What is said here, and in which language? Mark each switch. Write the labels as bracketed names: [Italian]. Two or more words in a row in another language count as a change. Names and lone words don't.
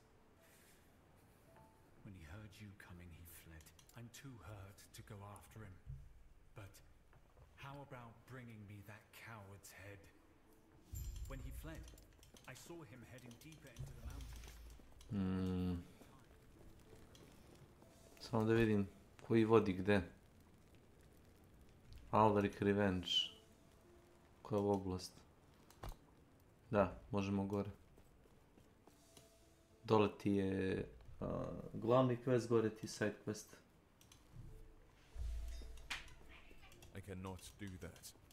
[English] When he heard you coming, he fled. I'm too hurt to go after him. But how about bringing me that coward's head? When he fled, I saw him heading deeper into the mountains. [Serbian] Samo da vidim koji vodi gde. Alaric Revenge. Koja je oblast? Da, možemo gore. Dole ti je glavni quest, gore ti je [English] side quest. I cannot do that.